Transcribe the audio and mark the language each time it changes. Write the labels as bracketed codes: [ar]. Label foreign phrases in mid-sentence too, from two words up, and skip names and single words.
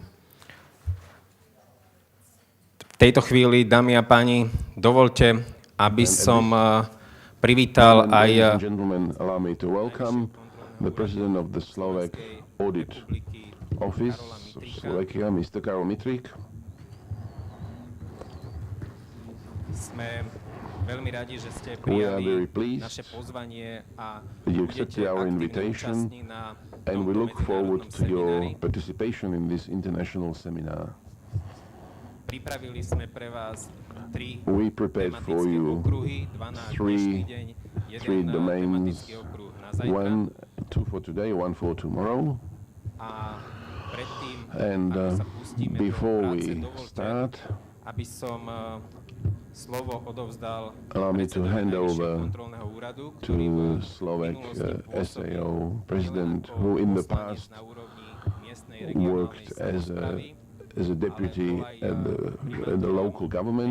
[sk] V tejto chvíli, dámy a páni, dovolte, aby som privítal aj [en] allow me to welcome the president of the Slovak Audit Office of Slovakia, Mr. Karol Mitrík. [sk] Sme veľmi radi, že ste prijali naše pozvanie a budete aktívne účastní na [en] and we look forward to your [sk] seminári. [en] participation in this international seminar. [sk] Pripravili sme pre vás [en] We prepared for you three domains, two for today, one for tomorrow. And before we start, allow me to hand over to Slovak SAO president, who in the past worked as a deputy at the local government.